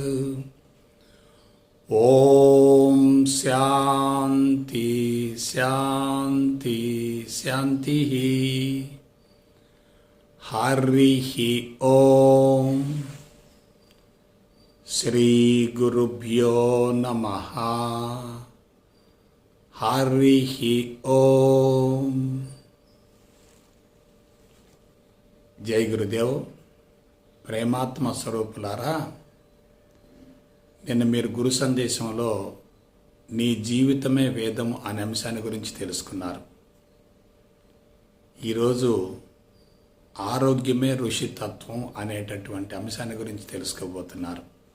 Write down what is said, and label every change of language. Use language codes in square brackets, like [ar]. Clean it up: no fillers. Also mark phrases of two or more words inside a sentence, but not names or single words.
[sa] ॐ शान्ति शान्ति शान्तिः। हरिः ॐ। श्री गुरुभ्यो नमः। हरिः ॐ। [te] జై గురుదేవ్. ప్రేమాత్మ స్వరూపులారా, నిన్న మీరు గురు సందేశంలో నీ జీవితమే వేదం అనే అంశాన్ని గురించి తెలుసుకున్నారు. ఈరోజు ఆరోగ్యమే ఋషి తత్వం అనేటటువంటి అంశాన్ని గురించి తెలుసుకోబోతున్నారు.